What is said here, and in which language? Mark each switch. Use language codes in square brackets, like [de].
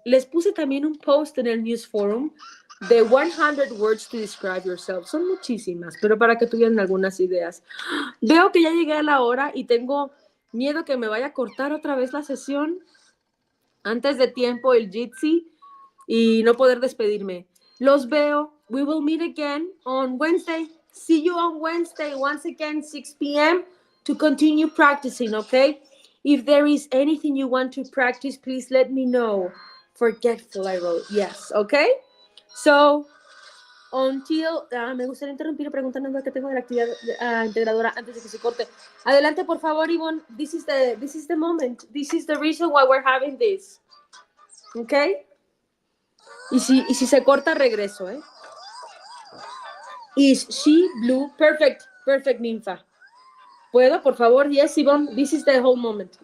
[es] Les puse también un post en el News Forum de [en] 100 words to describe yourself. [es] Son muchísimas, pero para que tuvieran algunas ideas. Veo que ya llegué a la hora y tengo miedo que me vaya a cortar otra vez la sesión antes de tiempo, el Jitsi, y no poder despedirme. Los veo. [en] We will meet again on Wednesday. See you on Wednesday, once again, 6 p.m. to continue practicing, okay? If there is anything you want to practice, please let me know. Forgetful, I wrote. Yes, okay? So, until... [es] me gustaría interrumpir preguntando lo que tengo de la actividad integradora antes de que se corte. Adelante, por favor, Ivonne. [en] This is the moment. This is the reason why we're having this. [es] Okay? Y si se corta, regreso, ¿eh? [en] Is she blue? Perfect. Perfect, Ninfa. [es] ¿Puedo, por favor? [en] Yes, Ivonne. This is the whole moment.